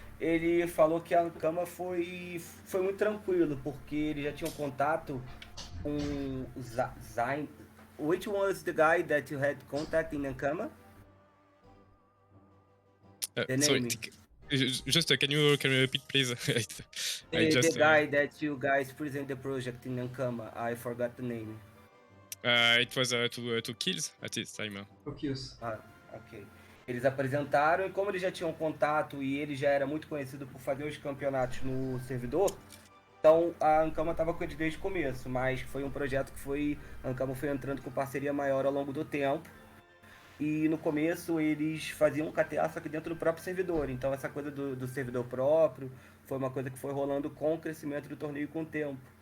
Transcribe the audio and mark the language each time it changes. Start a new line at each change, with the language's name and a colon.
Portuguese: Ele falou que a Ankama foi muito tranquilo, porque eles já tinham contato com o Zayn.
English: Which was the guy that you had contact in Ankama? Sorry, just can you repeat, please? The guy that you guys present the project in Ankama, I forgot the name. It was two kills at this time. Kills. Ah, ok.
Portuguese: Eles apresentaram, e como eles já tinham contato e ele já era muito conhecido por fazer os campeonatos no servidor, então a Ankama estava com eles desde o começo, mas foi um projeto que a Ankama foi entrando com parceria maior ao longo do tempo, e no começo eles faziam KTA só que dentro do próprio servidor, então essa coisa do servidor próprio foi uma coisa que foi rolando com o crescimento do torneio com o tempo.